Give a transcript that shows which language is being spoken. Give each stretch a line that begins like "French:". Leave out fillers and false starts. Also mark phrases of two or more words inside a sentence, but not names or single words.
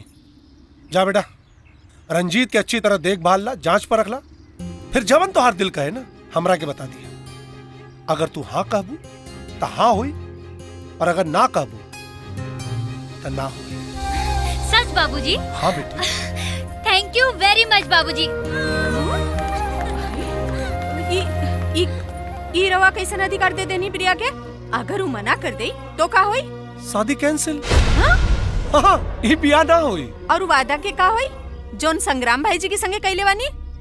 Bhojpuri: जा बेटा रंजीत के अच्छी तरह देखभाल ला, जांच पर रख ला, फिर जवन तो हर दिल कहे ना हमरा के बता दिया। अगर तू हाँ कहबू तो हाँ हुई और अगर ना कहबू तो ना हुई। सच बाबूजी? हाँ बेटी।
English: thank you very much
Bhojpuri: बाबूजी। ई रवा कैसन अधिकार दे देनी प्रिया के? अगर वो मना कर दे तो का होई? शादी कैंसिल। हाँ, ये बिया ना होई। और वादा के का होई जोन संग्राम भाई जी के संगे कैले बानी?